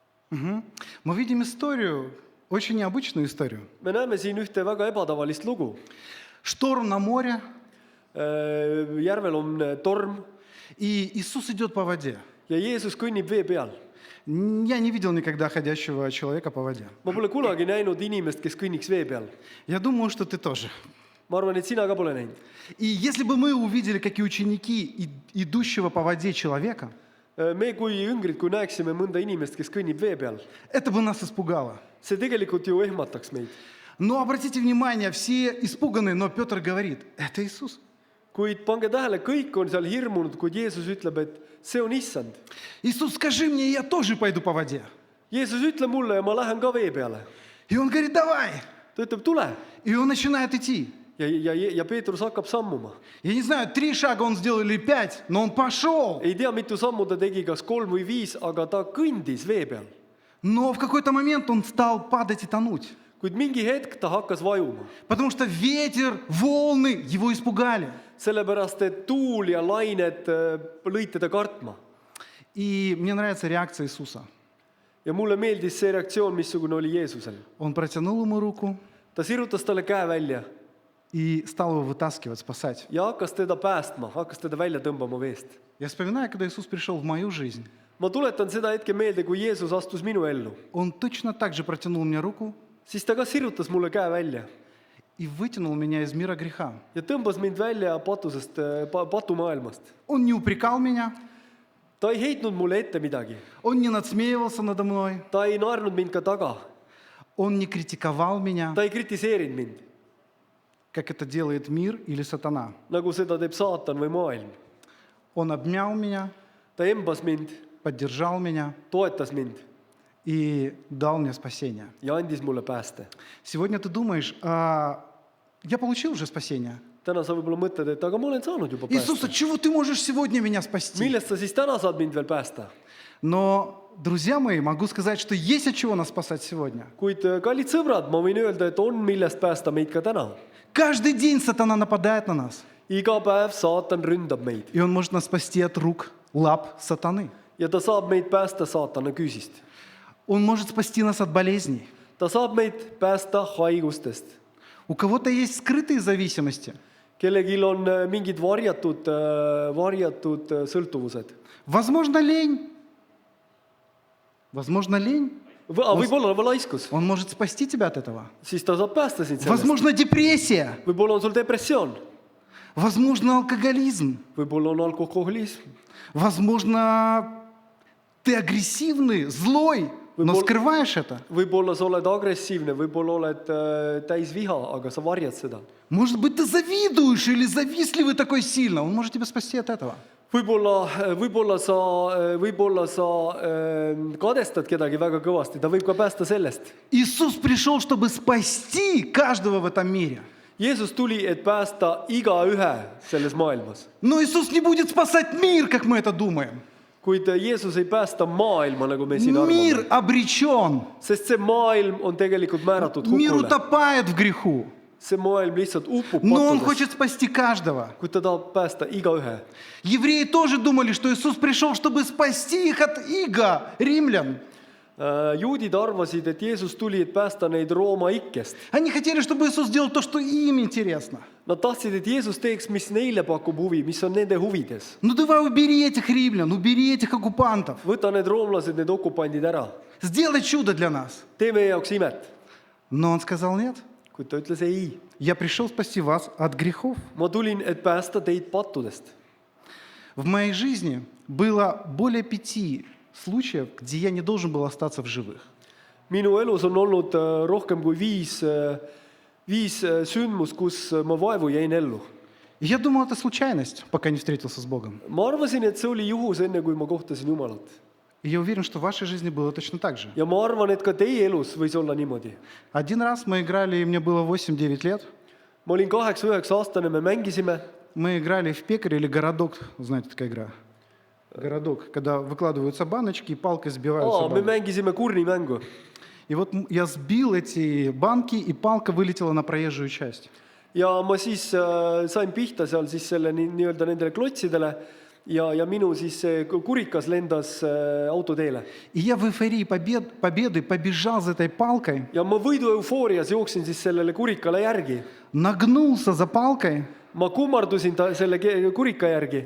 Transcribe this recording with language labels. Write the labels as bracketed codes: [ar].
[ru] Мы видим историю, очень необычную историю. [et] Me näeme siin ühte väga ebatavalist lugu. [ru] Шторм на море, [et] Järvel on torm [ru] и Иисус идет по воде. [et] ja Jeesus kõnnib vee peal. [ru] Я не видел никогда ходящего человека по воде. [et] Ma pole kunagi näinud inimest, kes kõnniks vee peal. [ru] Я думаю, что ты тоже. [et] Ma arvan, et sina ka pole näinud. [ru] И если бы мы увидели, как и ученики, идущего по воде человека, [et] Me kui jüngrid, kui näeksime mõnda inimest, kes kõnnib vee peal, [ru] это бы нас испугало. [et] see tegelikult ju ehmataks meid. [ru] Но обратите внимание, все испуганы, но Петр говорит, это Иисус. [et] Kuid pange tähele, kõik on seal hirmunud, kuid Jeesus ütleb, et see on issand. [ru] Иисус, скажи мне, я тоже пойду по воде. [et] Jeesus ütle mulle ja ma lähen ka vee peale. [ru] И он говорит, давай. [et] Ta ütleb, tule. [ru] И он начинает идти. [et] Ja Peetrus hakkab sammuma. [ru] Я не знаю, 3 шага он сделал или 5, но он пошел. [et] Ei tea, mitu sammu ta tegi, kas 3 või 5, aga ta kõndis vee peal. [ru] Но в какой-то момент он стал падать и тонуть. [et] Kuid mingi hetk ta hakkas vajuma. [ru] Потому что ветер, волны его испугали. [et] Sellepärast, et tuul ja lained lõid teda kartma. [ru] И мне нравится реакция Иисуса. [et] Ja mulle meeldis see reaktsioon, missugune oli Jeesusel. [ru] Он протянул ему руку [et] Ta sirutas talle käe välja [ru] и стал его вытаскивать, спасать. [et] ja hakkas teda päästma, hakkas teda välja tõmbama veest. [ru] Я вспоминаю, когда Иисус пришел в мою жизнь. [et] Ma tuletan seda hetke meelde, kui Jeesus astus minu ellu. [ru] Он точно так же протянул мне руку [et] Siis ta ka sirutas mulle käe välja [ru] и вытянул меня из мира греха. [et] ja tõmbas mind välja patusest, patumaailmast. [ru] Он не упрекал меня, [et] Ta ei heitnud mulle ette midagi. [ru] он не надсмеивался надо мной, [et] Ta ei naernud mind ka taga. [ru] он не критиковал меня, [et] Ta ei kritiseerinud mind, [ru] как это делает мир или сатана. [et] nagu seda teeb saatan või maailm. [ru] Он обнял меня, [et] Ta embas mind, [ru] поддержал меня [et] toetas mind [ru] и дал мне спасение. [et] ja andis mulle pääste. [ru] Сегодня ты думаешь, я получил уже спасение. [et] Täna sa võib-olla mõtled, et aga ma olen saanud juba [ru] Иисус, [et] päästa. [ru] от чего ты можешь сегодня меня спасти? [et] Millest sa siis täna saad mind veel päästa? [ru] Но друзья мои, могу сказать, что есть от чего нас спасать сегодня. [et] kuid kallid sõbrad, ma võin öelda, et on millest päästa meid ka täna. [ru] Каждый день сатана нападает на нас. [et] Iga päev saatan ründab meid [ru] И он может нас спасти от рук, лап сатаны. [et] ja ta saab meid päästa saatana küüsist. [ru] Он может спасти нас от болезней. [et] Ta saab meid päästa haigustest. [ru] У кого-то есть скрытые зависимости. [et] Kellelgi on mingid varjatud sõltuvused. [ru] Возможно, лень. Возможно, лень. [et] Võib-olla on laiskus, [ru] Он может спасти тебя от этого. [et] siis ta saab päästa sind sellest. [ru] Возможно, депрессия. [et] Võib-olla on sul depressioon, [ru] Возможно, алкоголизм. [et] võib-olla on alkoholism, [ru] Возможно, ты агрессивный, злой, но скрываешь это. [et] võib-olla sa oled agressiivne, võib-olla oled täis viha, aga sa varjad seda. [ru] Может быть, ты завидуешь или завистливый такой сильно. Он может тебя спасти от этого. [et] Võib-olla sa kadestad kedagi väga kõvasti, ta võib ka päästa sellest. [ru] Иисус пришел, чтобы спасти каждого в этом мире. [et] Jeesus tuli, et päästa igaühe selles maailmas. [ru] Но Иисус не будет спасать мир, как мы это думаем. [et] Kuid Jeesus ei päästa maailma, nagu me siin [ru] Мир [et] arvame. [ru] обречен. [et] Sest see maailm on tegelikult määratud [ru] Мир [et] hukule. [ru] утопает в греху. [et] See maailm lihtsalt upub [ru] Но Он [et] pattudes, [ru] хочет спасти каждого. [et] kuid ta tahab päästa igaühe. [ru] Евреи тоже думали, что Иисус пришел, чтобы спасти их от ига римлян. [et] Juudid arvasid, et Jeesus tuli, et päästa neid Rooma ikkest. [ru] Они хотели, чтобы Иисус сделал то, что им интересно. [et] Nad tahtsid, et Jeesus teeks, mis neile pakub huvi, mis on nende huvides. [ru] Ну давай убери этих римлян, убери этих оккупантов. [et] Võta need roomlased, need okupandid ära. [ru] Сделай чудо для нас. [et] Tee meie jaoks imet. [ru] Но Он сказал нет. [et] Kuid ta ütles ei. [ru] Я пришел спасти вас от грехов. [et] Ma tulin, et päästa teid pattudest. [ru] В моей жизни было более 5 случаев, где я не должен был остаться в живых. [et] Minu elus on olnud rohkem kui viis sündmust, kus ma vaevu jäin ellu. [ru] И я думал, это случайность, пока не встретился с Богом. [et] Ma arvasin, et see oli juhus enne, kui ma kohtasin Jumalat. [ru] И я уверен, что в вашей жизни было точно так же. [et] Ja ma arvan, et ka teie elus võis olla niimoodi. [ru] Один раз мы играли, и мне было 8-9 лет. [et] Ma olin 8-9-aastane, me mängisime. [ru] Мы играли в пекарь или городок. Знаете, такая игра? Городок, когда выкладываются баночки и палкой сбиваются [et] Me [ru] банки. [et] mängisime kurnimängu. [ru] И вот я сбил эти банки, и палка вылетела на проезжую часть. [et] Ja ma siis sain pihta seal siis selle nii-öelda nendele klotsidele ja minu siis see kurikas lendas autoteele. [ru] И я в эйфории победы побежал за этой палкой, [et] Ja ma võidu eufoorias jooksin siis sellele kurikale järgi. [ru] нагнулся за палкой, [et] Ma kummardusin selle kurika järgi